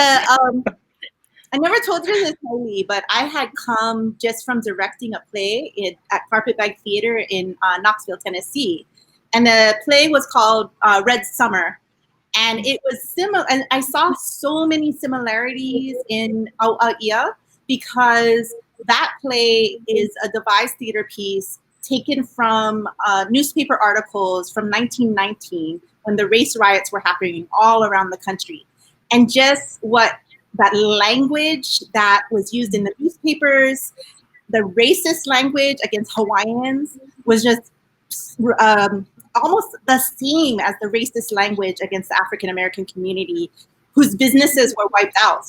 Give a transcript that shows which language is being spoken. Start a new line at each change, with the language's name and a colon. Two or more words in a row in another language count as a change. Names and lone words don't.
English: I never told you this, Haili, but I had come just from directing a play at Carpetbag Theater in Knoxville, Tennessee. And the play was called Red Summer. And it was similar, and I saw so many similarities in ʻAʻia because that play is a devised theater piece taken from newspaper articles from 1919 when the race riots were happening all around the country. And just what that language that was used in the newspapers, the racist language against Hawaiians was just almost the same as the racist language against the African-American community whose businesses were wiped out.